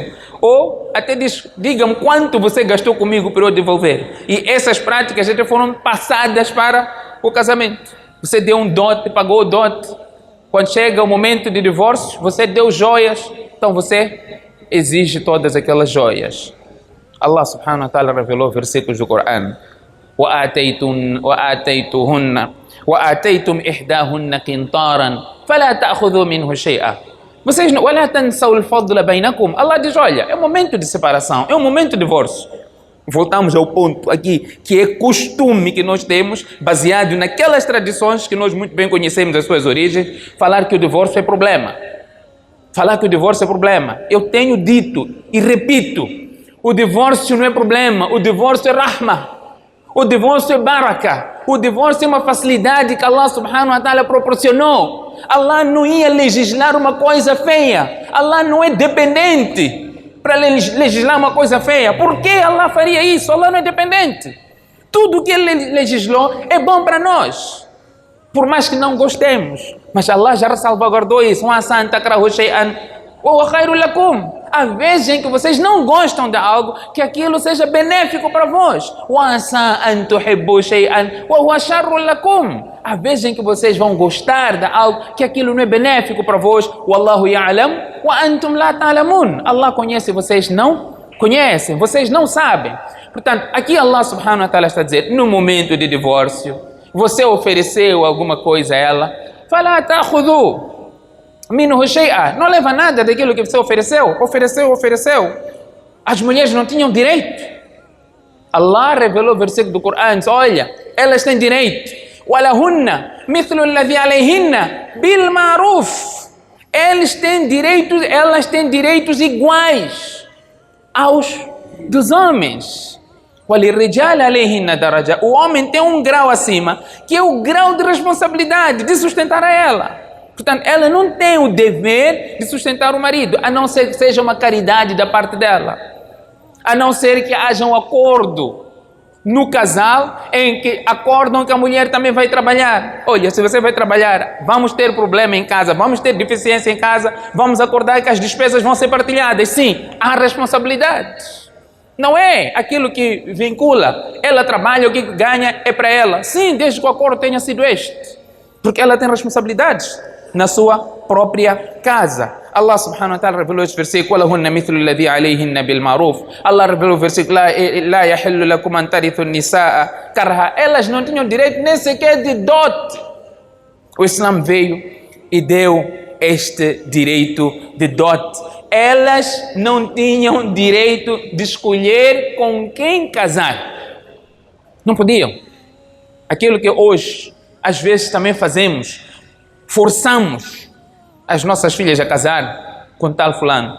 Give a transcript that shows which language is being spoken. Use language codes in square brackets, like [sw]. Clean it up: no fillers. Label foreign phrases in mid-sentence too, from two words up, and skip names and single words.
[pt] Ou até diz: diga-me quanto você gastou comigo para eu devolver. E essas práticas até foram passadas para o casamento. Você deu um dote, pagou o dote. Quando chega o momento de divórcio, você deu joias, então você exige todas aquelas joias. [ar] الله سبحانه وتعالى [pt] revelou versículos do Coran: [ar] وآتيتم إحداهن قنطارا فلا تأخذوا منه شيئا. [pt] Vocês não, [ar] ولا تنسوا الفضل بينكم. [pt] Allah diz: olha, é um momento de separação, é um momento de divórcio. Voltamos ao ponto aqui, que é costume que nós temos, baseado naquelas tradições que nós muito bem conhecemos as suas origens, falar que o divórcio é problema. Eu tenho dito e repito: o divórcio não é problema, o divórcio é rahma. O divórcio é baraka. O divórcio é uma facilidade que [ar] الله سبحانه وتعالى [pt] proporcionou. Allah não ia legislar uma coisa feia. Allah não é dependente para legislar uma coisa feia. Por que Allah faria isso? Allah não é dependente. Tudo que Ele legislou é bom para nós, por mais que não gostemos. Mas Allah já salvaguardou isso. Há vezes em que vocês não gostam de algo, que aquilo seja benéfico para vós. Há vezes em que vocês vão gostar de algo, que aquilo não é benéfico para vós. [ar] والله يعلم وأنتم لا تعلمون. [pt] Allah conhece, vocês não conhecem, vocês não sabem. Portanto, aqui [ar] الله سبحانه وتعالى [pt] está a dizer: no momento de divórcio, você ofereceu alguma coisa a ela, [ar] فلا تأخذوا منه شيئا, [pt] não leva nada daquilo que você ofereceu. As mulheres não tinham direito. Allah revelou o versículo do Coran: olha, elas têm direito. [ar] وَلَهُنَّ مِثْلُ الَّذِي عَلَيْهِنَّ بِالْمَعْرُوفِ. [pt] Elas têm direitos iguais aos dos homens. [ar] وَلِلرِّجَالِ عَلَيْهِنَّ دَرَجَةٌ. [pt] O homem tem um grau acima, que é o grau de responsabilidade de sustentar a ela. Portanto, ela não tem o dever de sustentar o marido, a não ser que seja uma caridade da parte dela. A não ser que haja um acordo no casal em que acordam que a mulher também vai trabalhar. Olha, se você vai trabalhar, vamos ter problema em casa, vamos ter deficiência em casa, vamos acordar que as despesas vão ser partilhadas. Sim, há responsabilidade. Não é aquilo que vincula. Ela trabalha, o que ganha é para ela. Sim, desde que o acordo tenha sido este. Porque ela tem responsabilidades na sua própria casa. [ar] الله سبحانه وتعالى [pt] revelou este versículo: [ar] وَلَهُنَّ مِثْلُ الَّذِي عَلَيْهِنَّ بِالْمَعْرُوفِ. [pt] Allah revelou o versículo: [ar] لَا يَحِلُّ لَكُمْ أَنْ تَرِثُوا النِّسَاءَ كَرْهًا. [pt] Elas não tinham direito nem sequer de dote. O Islã veio e deu este direito de dote. Elas não tinham direito de escolher com quem casar. Não podiam. Aquilo que hoje, às vezes, também fazemos, forçamos as nossas filhas a casar com tal fulano.